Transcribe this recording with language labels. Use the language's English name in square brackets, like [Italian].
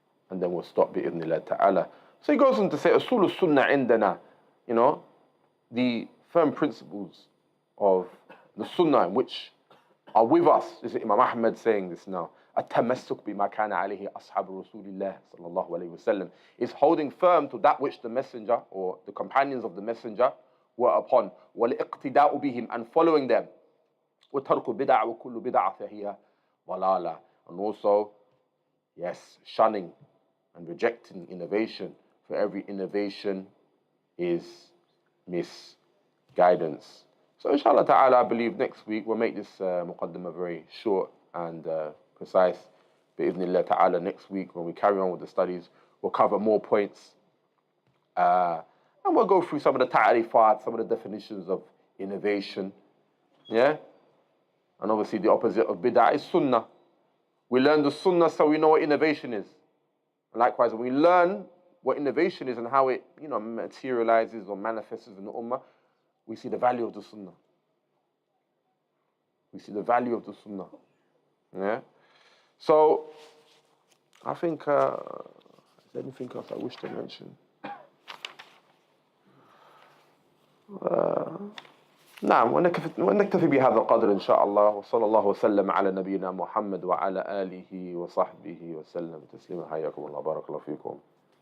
[English] And then we'll stop bi'idhnillah ta'ala. So he goes on to say, DaaruSsunnah indana, the firm principles of the Sunnah which are with us. This is Imam Ahmed saying this now. [Arabic] التمسك بما كان عليه أصحاب رسول الله صلى الله عليه وسلم [English] is holding firm to that which the messenger or the companions of the messenger were upon. [Arabic] والاقتداء بهم, [English] and following them. [Arabic] وترك بدع وكل بدعة فهي ضلالة. [English] And also, yes, shunning and rejecting innovation. For every innovation is misguidance. So inshallah ta'ala, I believe next week we'll make this muqaddimah very short and precise. Bi'idhnillah ta'ala, next week when we carry on with the studies, we'll cover more points. And we'll go through some of the ta'rifat, some of the definitions of innovation. Yeah? And obviously the opposite of bid'ah is sunnah. We learn the sunnah so we know what innovation is. And likewise, when we learn what innovation is and how it materializes or manifests in the ummah, we see the value of the sunnah. We see the value of the sunnah. Yeah? So, I think, is there anything else I wish to mention? [Arabic] نعم ونكتفي بهذا القدر إن شاء الله وصلى الله وسلم على نبينا محمد وعلى آله وصحبه وسلم تسليما حياكم الله بارك الله فيكم